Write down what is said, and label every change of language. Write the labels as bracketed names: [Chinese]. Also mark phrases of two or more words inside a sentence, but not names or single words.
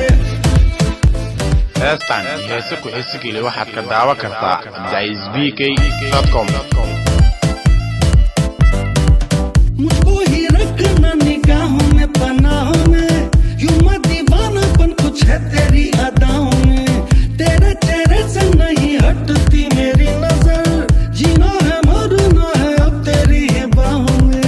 [Somali] heestan heese ku heesgeli waxaad ka daawan kartaa daisbk.com. [Hindi] मुझको ही रखना निगाहों में पनाहों में, यूं मत दीवानापन कुछ है तेरी अदाओं में. तेरे चेहरे से नहीं हटती मेरी नजर, जीना है मरना है अब तेरी ही बाहों में.